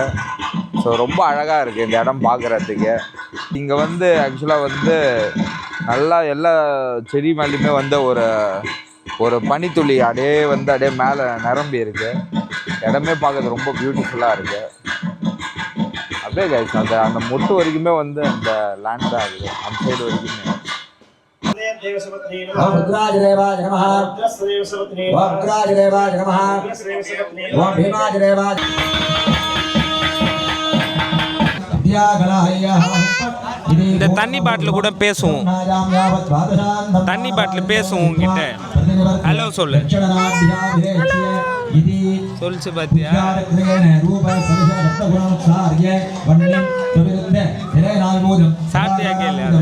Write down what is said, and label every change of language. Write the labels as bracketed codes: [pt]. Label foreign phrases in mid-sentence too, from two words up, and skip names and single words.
[ta] ஸோ ரொம்ப அழகாக இருக்குது இந்த இடம் பார்க்குறதுக்கு. இங்கே வந்து ஆக்சுவலாக வந்து நல்லா எல்லா செடி மேலேயுமே வந்து ஒரு பனித்துளி அப்படியே மேலே நிரம்பி இருக்குது. இடமே பார்க்குறது ரொம்ப பியூட்டிஃபுல்லாக இருக்குது. அப்படியே கைஸ் அந்த மொட்டு வரைக்குமே வந்து அந்த லேண்ட் தான் இருக்குது, அந்த சைடு வரைக்குமே. [sa] ओम रुद्राजदेवाय नमः, ओम रुद्राजदेवाय नमः, ओम भीमाजदेवाय [ta] இந்த தண்ணி பாட்டில் கூட பேசுவோம். தண்ணி பாட்டில் பேசுவோம் உங்ககிட்ட. ஹலோ சொல்லு. சொல்லிச்சு பார்த்தியா? சாப்பிட்டியா கேளு.